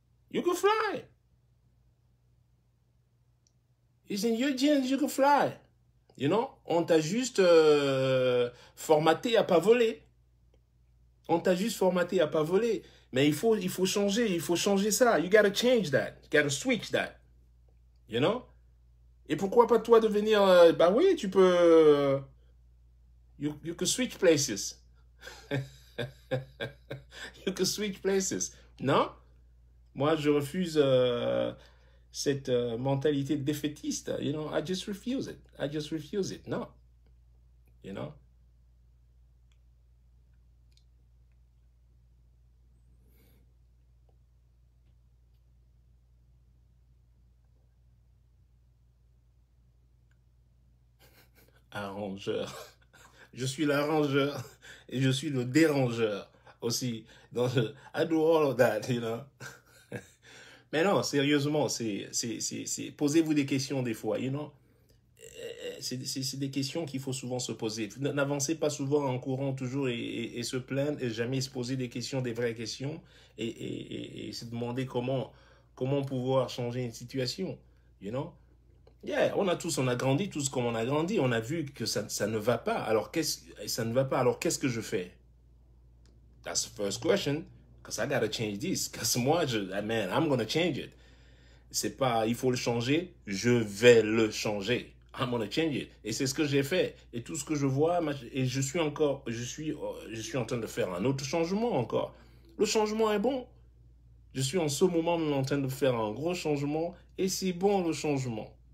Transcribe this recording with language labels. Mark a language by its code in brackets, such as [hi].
[en] You can fly. It's in your genes, you can fly. You know? [fr] On t'a juste formaté à pas voler. On t'a juste formaté à pas voler. Mais il faut changer ça. [en] You gotta change that. You gotta switch that. You know? [fr] Et pourquoi pas toi devenir... bah oui, tu peux... [en] you can switch places. You can switch places. [fr] Non? Moi, je refuse cette mentalité défaitiste. [en] You know, I just refuse it. I just refuse it. [fr] Non. [en] You know? [fr] Arrangeur. Je suis l'arrangeur et je suis le dérangeur aussi. Donc, [en] I do all of that, you know. [fr] Mais non, sérieusement, posez-vous des questions des fois, [en] you know. [fr] C'est des questions qu'il faut souvent se poser. N'avancez pas souvent en courant toujours et se plaindre et jamais se poser des questions, des vraies questions et se demander comment pouvoir changer une situation, [en] you know. Yeah, [fr] on a grandi tous comme on a grandi. On a vu que ça ne va pas. Alors, ça ne va pas. Alors, qu'est-ce que je fais? [en] That's the first question. Because I gotta change this. Because [fr] moi, [en] man, I'm gonna change it. [fr] C'est pas, il faut le changer. Je vais le changer. [en] I'm gonna change it. [fr] Et c'est ce que j'ai fait. Et tout ce que je vois, et je suis en train de faire un autre changement encore. Le changement est bon. Je suis en ce moment en train de faire un gros changement. Et c'est bon, le changement.